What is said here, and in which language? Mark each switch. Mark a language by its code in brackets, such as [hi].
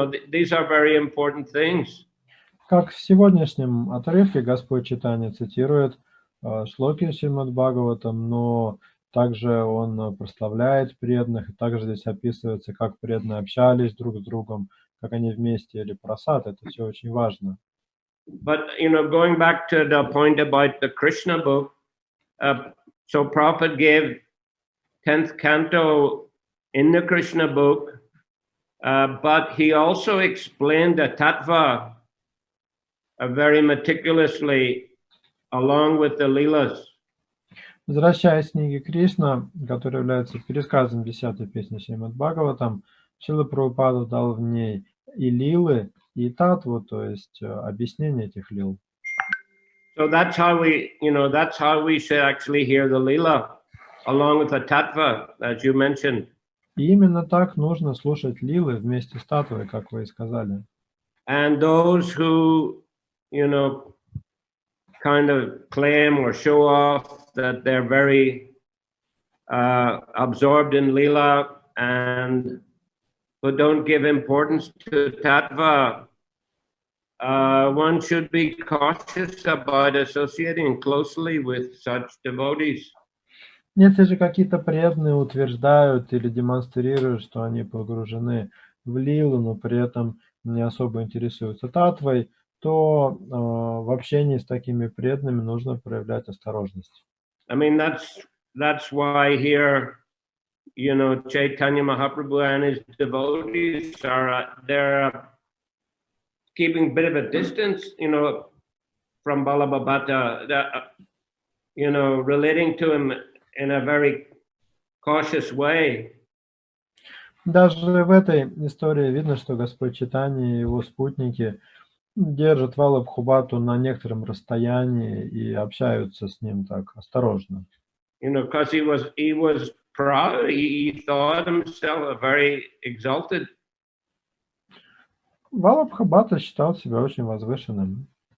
[en] These are very important things. [ru] Как в сегодняшнем отрывке Господь Чайтанья цитирует шлоки Шримад Бхагаватам, но также он прославляет преданных, и также здесь описывается, как преданные общались друг с другом, как они вместе ели прасад. Это все очень важно. [en] But going back to the point about the Krishna book, so Prabhupada gave 10th canto in the Krishna book, but he also explained the tattva very meticulously along with the leelas. [ru] Возвращаясь к книге Кришна, которая является пересказом 10-й песни Шримад Бхагаватам, Шрила Прабхупада дал в ней и лилы, и татву, то есть объяснение этих лил. [en] So that's how we should actually hear the lila along with the tattva, as you mentioned. [ru] И именно так нужно слушать лилы вместе с татвой, как вы и сказали. [en] And those who, kind of claim or show off that they're very absorbed in lila and who don't give importance to tattva, one should be cautious about associating closely with such devotees. [ru] Если же какие-то преданные утверждают или демонстрируют, что они погружены в лилу, но при этом не особо интересуются татвой, то в общении с такими преданными нужно проявлять осторожность. [en] I mean, that's why here, Chaitanya Mahaprabhu and his devotees they're keeping a bit of a distance, from Balabhabata, relating to him in a very cautious way. [ru] Даже в этой истории видно, что Господь Чайтанья и его спутники держат Валабхабхату на некотором расстоянии и общаются с ним так осторожно. [en] Because he was proud, he thought himself very exalted. [ru] Валабхабхата считал себя очень возвышенным.